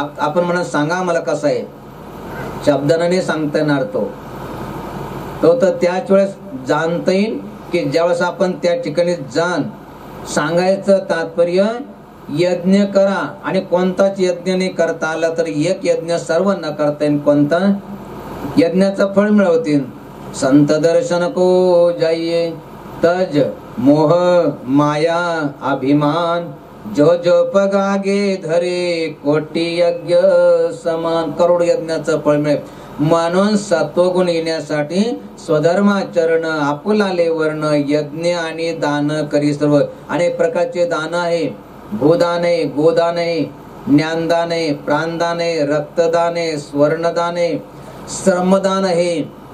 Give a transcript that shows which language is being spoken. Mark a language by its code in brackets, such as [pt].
[mr] आपण म्हणा सांगा मला कसा आहे, शब्दाने नाही सांगता येणार तो तर त्याच वेळेस जाणता येईल की ज्यावेळेस आपण त्या ठिकाणी जाण. सांगायचं तात्पर्य यज्ञ करा, आणि कोणताच यज्ञ नाही करता आला तर एक यज्ञ सर्व न करता येईल. कोणता? यज्ञाचं फळ मिळवतील. [hi] संत दर्शन को जाइए तज मोह माया अभिमान, जो जो पगागे धरे कोटी यज्ञ समान. [mr] करोड यज्ञाचं फळ मिळेल. म्हणून सत्वगुण येण्यासाठी स्वधर्माचरण आपुलाले वर्ण यज्ञ आणि दान करी सर्व. अनेक प्रकारचे दान आहे. भूदान आहे, गोदान आहे, ज्ञानदान आहे, प्राणदान आहे, रक्तदान आहे, स्वर्णदान आहे, श्रमदान आहे.